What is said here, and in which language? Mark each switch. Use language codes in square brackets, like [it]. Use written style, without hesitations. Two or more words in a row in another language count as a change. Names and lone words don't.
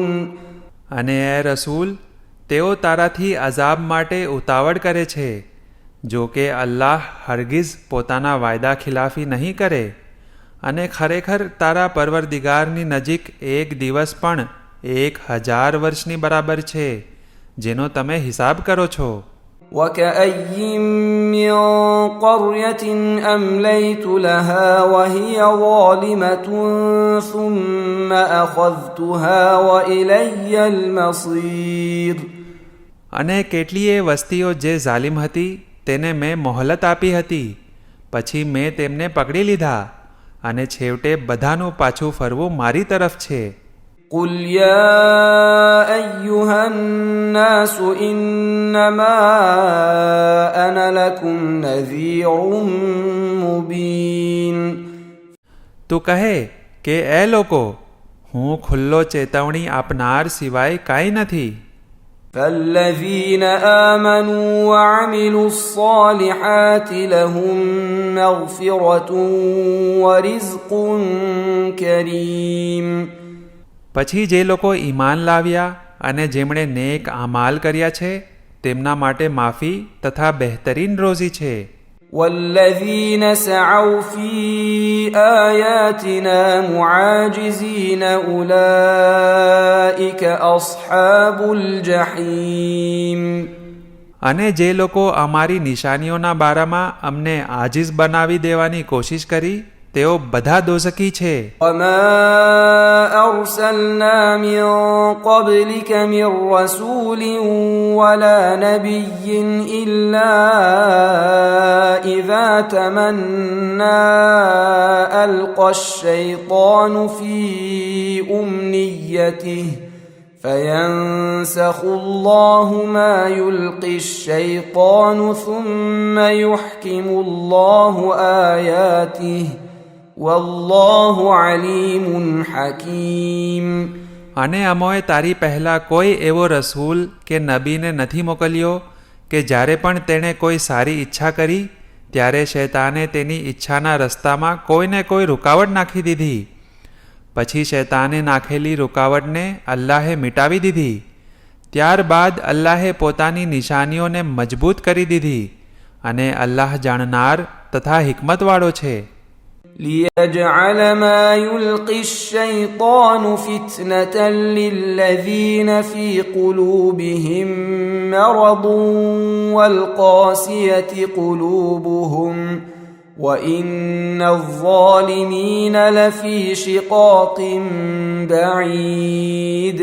[gu] અને એ રસૂલ, તેઓ તારાથી અઝાબ માટે ઉતાવળ કરે છે. જો કે અલ્લાહ હરગિઝ પોતાના વાયદા ખિલાફી નહીં કરે અને ખરેખર તારા પરવરદિગારની નજીક એક દિવસ પણ 1000 વર્ષની બરાબર છે, જેનો તમે હિસાબ કરો છો. [ar] وكأي من قرية أمليت لها وهي ظالمة ثم أخذتها وإلي المصير. [gu] અને કેટલીય વસ્તીઓ જે ઝાલિમ હતી તેને મેં મોહલત આપી હતી. પછી મેં તેમને પકડી લીધા અને છેવટે બધાનું પાછું ફરવું મારી તરફ છે. [ar] قل يا أيها الناس إنما أنا لكم نذير مبين. [gu] તું કહે કે એ લોકો, હું ખુલ્લો ચેતવણી આપનાર સિવાય કાંઈ નથી. [ar] فالذين آمنوا وعملوا الصالحات لهم مغفرة ورزق كريم. [gu] પછી જે લોકો ઈમાન લાવ્યા અને જેમણે નેક આમાલ કર્યા છે તેમના માટે માફી તથા બહેતરીન રોઝી છે. [ar] والذين سعوا في آياتنا معاجزين أولئك أصحاب الجحيم. [gu] અને જે લોકો અમારી નિશાનીઓના બારામાં અમને આજીઝ બનાવી દેવાની કોશિશ કરી તેઓ બધા દોઝખી છે. [ar] وما أرسلنا من قبلك من رسول ولا نبي إلا إذا تمنى ألقى الشيطان في أمنيته فينسخ الله ما يلقي الشيطان ثم يحكم الله آياته والله عليم حكيم. [gu] અને અમોએ તારી પહેલાં કોઈ એવો રસૂલ કે નબીને નથી મોકલ્યો કે જ્યારે પણ તેણે કોઈ સારી ઈચ્છા કરી ત્યારે શૈતાને તેની ઈચ્છાના રસ્તામાં કોઈને કોઈ રૂકાવટ નાખી દીધી. પછી શૈતાને નાખેલી રૂકાવટને અલ્લાહે મિટાવી દીધી. ત્યારબાદ અલ્લાહે પોતાની નિશાનીઓને મજબૂત કરી દીધી અને અલ્લાહ જાણનાર તથા હિકમતવાળો છે. [ar] ليجعل ما يلقي الشيطان فتنة للذين في قلوبهم مرض والقاسية قلوبهم وإن الظالمين لفي شقاق بعيد.